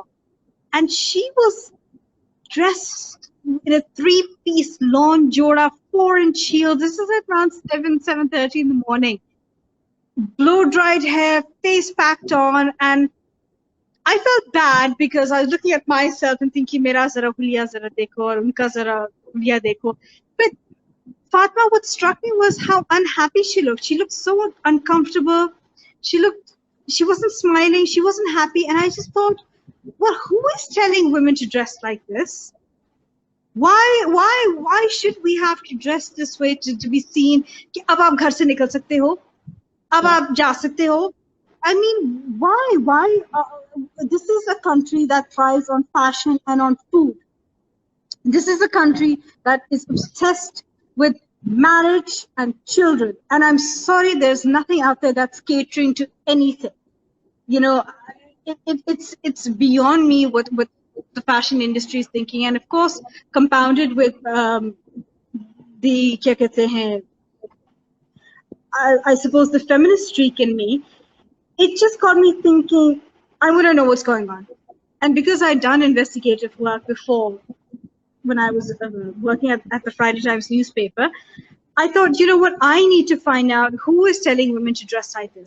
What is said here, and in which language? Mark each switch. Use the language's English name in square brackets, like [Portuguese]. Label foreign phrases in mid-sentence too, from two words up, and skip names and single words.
[English] And she was dressed in a 3-piece lawn jora, 4-inch heels. This is at around 7:30 in the morning. Blow-dried hair, face packed on, and I felt bad because I was looking at myself and thinking, [Urdu] "میرا ذرا حلیہ ذرا دیکھو، اور ان کا ذرا حلیہ دیکھو." [English] But Fatma, what struck me was how unhappy she looked. She looked so uncomfortable. She wasn't smiling. She wasn't happy, and I just thought, well, who is telling women to dress like this? Why should we have to dress this way to be seen? [Urdu] کہ اب آپ گھر سے نکل سکتے ہو، اب آپ جا سکتے ہو. [English] I mean, why? This is a country that thrives on fashion and on food. This is a country that is obsessed with marriage and children. And I'm sorry, there's nothing out there that's catering to anything. It's beyond me what the fashion industry is thinking, and of course compounded with the [Urdu] کیا کہتے ہیں, [English] I suppose the feminist streak in me. It just got me thinking, I want to know what's going on. And because I'd done investigative work before, when I was working at the Friday Times newspaper, I thought, you know what, I need to find out who is telling women to dress like this.